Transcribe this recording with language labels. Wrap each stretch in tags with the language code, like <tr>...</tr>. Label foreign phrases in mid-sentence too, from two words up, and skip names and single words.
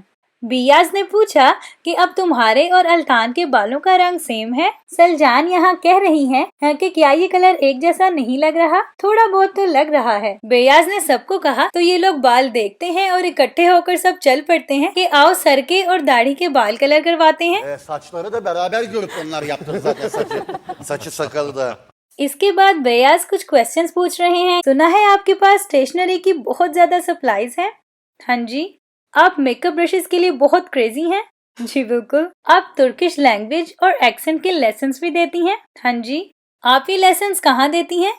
<hi>बियाज ने पूछा कि अब तुम्हारे और अल्तान के बालों का रंग सेम है। सलजान यहाँ कह रही हैं कि क्या ये कलर एक जैसा नहीं लग रहा, थोड़ा बहुत तो लग रहा है। बियाज ने सबको कहा तो ये लोग बाल देखते हैं और इकट्ठे होकर सब चल पड़ते हैं कि आओ सर के और दाढ़ी के बाल कलर करवाते हैं।</hi> <tr>Saçları da beraber görüp onlar yaptırdı zaten saçı sakalı da.</tr> <hi>इसके बाद बियाज कुछ क्वेश्चंस पूछ रहे हैं। सुना है आपके पास स्टेशनरी की बहुत ज्यादा सप्लाईज है। हाँ जी। आप</hi> <en>makeup brushes</en> <hi>के लिए बहुत क्रेजी हैं। जी बिल्कुल। आप</hi> <en>Turkish language</en> <hi>और एक्सेंट के लेसन्स भी देती हैं। हाँ जी। आप ये लेसन्स कहाँ देती हैं?</hi>